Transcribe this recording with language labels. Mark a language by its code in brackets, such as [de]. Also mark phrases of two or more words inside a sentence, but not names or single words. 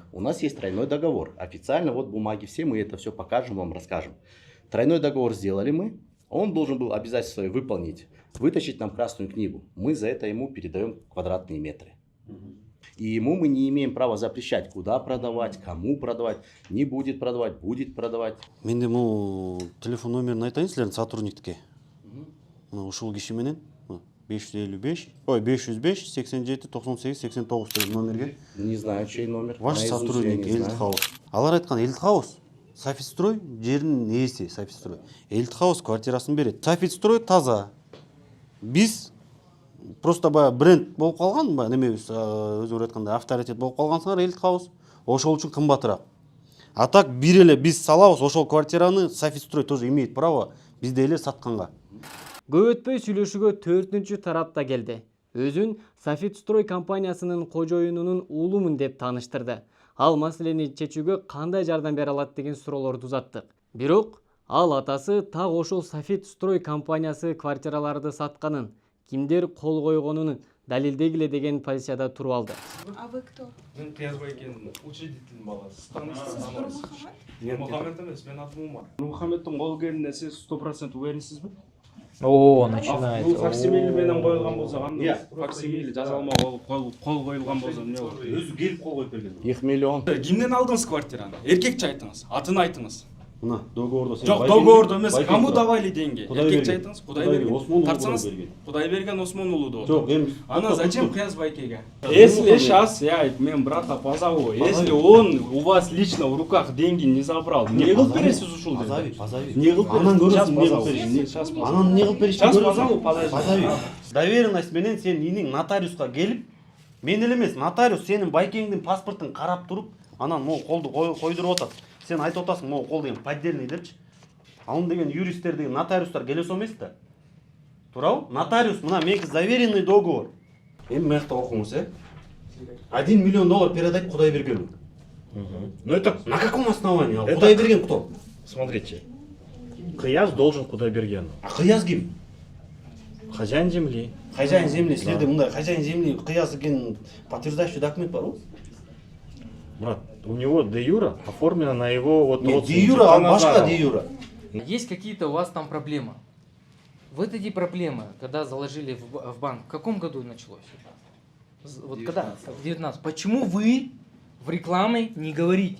[ru] У нас есть тройной договор. Официально вот бумаги все, мы это все покажем вам, расскажем. Тройной договор сделали мы. Он должен был обязательства свои выполнить. Вытащить нам красную книгу. Мы за это ему передаем квадратные метры. И ему мы не имеем права запрещать, куда продавать, кому продавать. Не будет продавать, будет продавать. [kk] Менде бұл телефон номерін айтайын сілердің сотрудниктіке. [ky] Ушул киши менен 555, ой 505 87 98 89 деген номерге. [ru] Не знаю, чей номер. Ваш Наизусть я сотрудник не Elite знаю. [ky] House. Алар айткан Elite House, [kk] Софитстрой жерінің иесі Софитстрой. Elite House квартирасын береді. Софитстрой таза. Біз просто бренд болып қалған, неме өзі айтқанда авторитет болып қалғансыңар Elite House. Ошол үшін қымбатырақ. [ky] А так бир эле биз салабыз, ошол квартираны Софитстрой [ru] тоже имеет право [ky] бизде эле сатканга. Көп өтпөй сүйлөшүүгө 4-чү тарап да келди. Өзүн Софитстрой компаниясынын кожоюнунун уулумун деп тааныштырды. Ал маселени чечүүгө кандай жардам бере алат деген суроолорду узаттык. Бирок ал атасы так ошол Софитстрой компаниясы квартираларды сатканын, кимдер кол койгонун далилдегиле деген позицияда туруп алды. [ru] А вы кто? [ky] Мен Кыязбайкенин учредительный баласы. Нурмухаммед эмес, мен атым Умар. Нурмухаммеддин колу келгенине сиз 100% уверенсизби? [ru] О, начинает. [ky] Бул факсимили менен коюлган болсо кандай? Факсимили жазалма кол коюлган болсо эмне болот? Өзү келип кол коюп берген. 2 миллион. Кимден алдыңыз квартираны? Эркекче айтыңыз, атын айтыңыз. Мына договордо сен. Жок, договордо эмес, [ru] кому давали деньги? [ky] Эркекче Кудайберген. айтыңыз, Кудайберген. Осмон Тартсаңыз, Кудайберген. Кудайберген Осмон уулу. Жок, эми [ru] Ана зачем Кыязбайкеге? Если сейчас я мен брата позову, если он у вас лично в руках деньги не забрал, [ky] не кылып бересиз ушул жерде? [ru] Позови. [ky] Не кылып Анан бересиз? көрөсүң, [ru] Сейчас [ky] не кылып беришин. [ru] позову. [ky] Анан не кылып беришин? [ru] Сейчас позову, подожди. Позови. [ky] Доверенность менен сен иниң нотариуска келип, мен эле эмес, нотариус сенин байкеңдин паспортун карап туруп, анан могу колду койдуруп атат. Сен айтып атасың, могу кол деген поддельный депчи. Ал деген юристтер деген нотариустар келесо эмес да. Туурабы? Нотариус мына меники заверенный договор. Эми мыякта окуңуз, 1 миллион доллар [ru] передать Кудайбергену. Ну это, На каком основании? Это- Кудайберген кто? смотрите, Кыяз должен Кудайбергену. А Кыяз ким? Хозяин земли. Хозяин земли, [ky] силерде мындай [ru] хозяин земли [ky] Кыяз экенин [ru] подтверждающий документ [ky] барбы? [ru] Брат, у него де юра оформлено на его вот Нет, родственника де юра, а Назарова. [ky] башка де юра. [ru] Есть какие-то у вас там проблемы. Вот эти проблемы, когда заложили в банк, в каком году началось? Вот когда? В 19. Почему вы в рекламе не говорите?